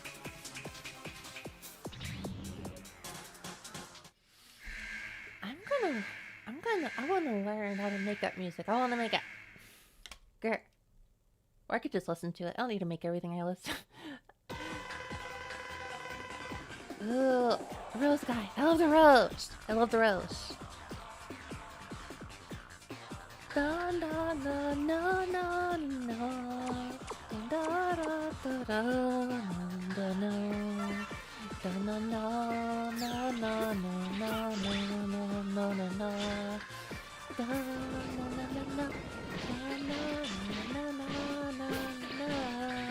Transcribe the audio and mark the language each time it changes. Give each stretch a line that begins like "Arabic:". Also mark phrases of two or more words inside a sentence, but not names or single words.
English: I want to learn how to make up music. I want to make it. Grr. Or I could just listen to it. I don't need to make everything I listen. Ooh, rose guy. I love the rose. I love the rose. Da da da na na na. Da da da da da na. Da na na na na na na na na na na. Da na na na na. Da na na na na na.